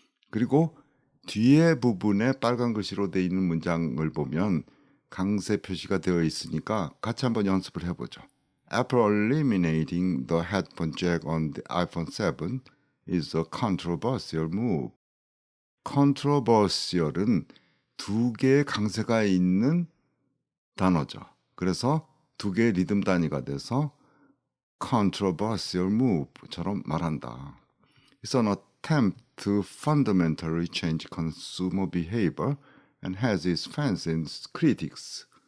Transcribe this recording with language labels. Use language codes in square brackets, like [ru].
[ko] 그리고 뒤에 부분에 빨간 글씨로 되어 있는 문장을 보면 강세 표시가 되어 있으니까 같이 한번 연습을 해보죠. [en] Apple eliminating the headphone jack on the iPhone 7 is a controversial move. [ko] controversial은 두 개의 강세가 있는 단어죠. 그래서 두 개의 리듬 단위가 돼서 [en] controversial move [ko] 처럼 말한다. [en] It's an attempt to fundamentally change consumer behavior and has its fans and its critics.